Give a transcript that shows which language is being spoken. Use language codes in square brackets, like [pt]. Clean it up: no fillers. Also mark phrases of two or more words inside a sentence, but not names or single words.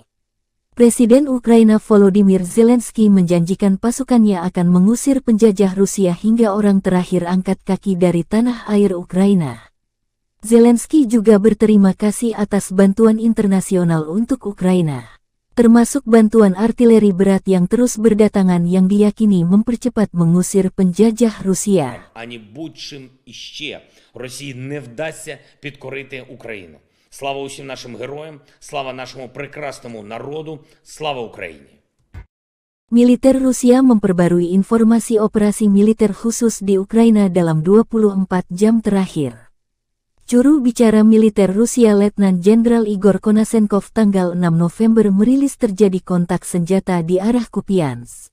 [id] Presiden Ukraina Volodymyr Zelensky menjanjikan pasukannya akan mengusir penjajah Rusia hingga orang terakhir angkat kaki dari tanah air Ukraina. Zelensky juga berterima kasih atas bantuan internasional untuk Ukraina, termasuk bantuan artileri berat yang terus berdatangan yang diyakini mempercepat mengusir penjajah Rusia. [uk] Ані будь-чим іще Росії не вдасться підкорити Україну. Слава усім нашим героям, слава нашому прекрасному народу, слава Україні! [id] Militer Rusia memperbarui informasi operasi militer khusus di Ukraina dalam 24 jam terakhir. Juru bicara militer Rusia Letnan Jenderal Igor Konasenkov tanggal 6 November merilis terjadi kontak senjata di arah Kupiansk.